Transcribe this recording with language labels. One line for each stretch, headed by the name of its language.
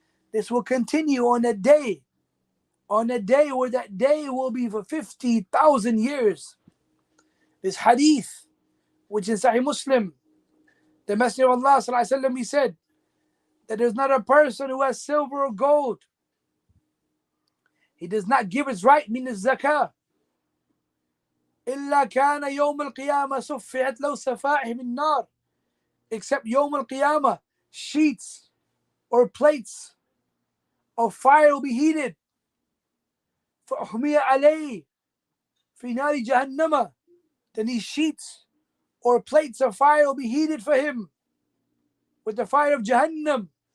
English: This will continue on a day where that day will be for 50,000 years. This hadith, which is Sahih Muslim, the Messenger of Allah sallallahu alaihi wasallam, he said that there's not a person who has silver or gold. He does not give his right, meaning zakah.
Arabic: إلا كان يوم القيامة صفحت له صفائح من نار.
English: Except
Arabic: يوم القيامة,
English: sheets or plates of fire will be heated.
Arabic: فأحمي عليه في نار جهنم.
English: Then these sheets or plates of fire will be heated for him with the fire of Jahannam.